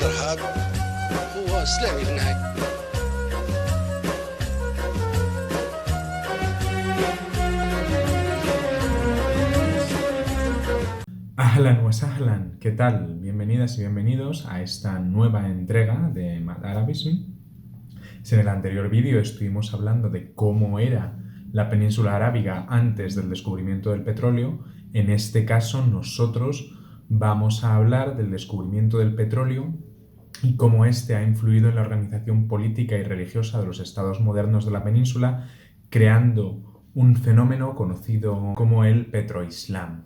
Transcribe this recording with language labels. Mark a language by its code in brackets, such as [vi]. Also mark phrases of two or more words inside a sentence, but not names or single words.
[ar] الشعب هو إسلامي في النهاية. أهلا وسهلا, [es] ¿qué tal? Bienvenidas y bienvenidos a esta nueva entrega de Mad Arabism. Si en el anterior vídeo estuvimos hablando de cómo era la península arábiga antes del descubrimiento del petróleo, en este caso nosotros vamos a hablar del descubrimiento del petróleo y cómo este ha influido en la organización política y religiosa de los estados modernos de la península, creando un fenómeno conocido como el petroislam.